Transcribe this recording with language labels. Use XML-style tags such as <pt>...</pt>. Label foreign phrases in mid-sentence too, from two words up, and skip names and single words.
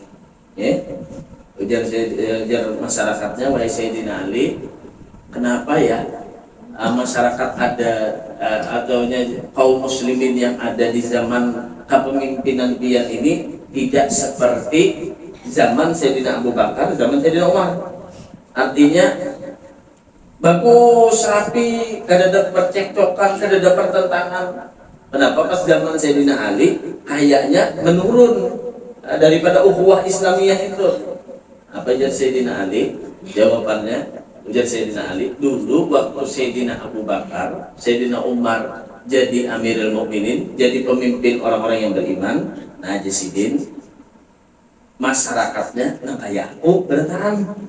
<id>Ujar masyarakatnya, wahai Sayyidina Ali, kenapa ya masyarakat ada atau kaum muslimin yang ada di zaman kepemimpinan pian ini tidak seperti zaman Sayyidina Abu Bakar, zaman Sayyidina Umar.</id> <bjn>Artinya bagus, rapi, kada ada percekcokan, kada ada pertentangan.</bjn> <id>Kenapa pas zaman Sayyidina Ali kayaknya menurun daripada ukhuwah Islamiyah itu? Apa aja Sayyidina Ali? Jawabannya, ujar Sayyidina Ali, dulu waktu Sayyidina Abu Bakar, Sayyidina Umar jadi</id> <ar>Amirul Mukminin,</ar> <id>jadi pemimpin orang-orang yang beriman, najisidin, masyarakatnya nah kayak aku bertahan.</id>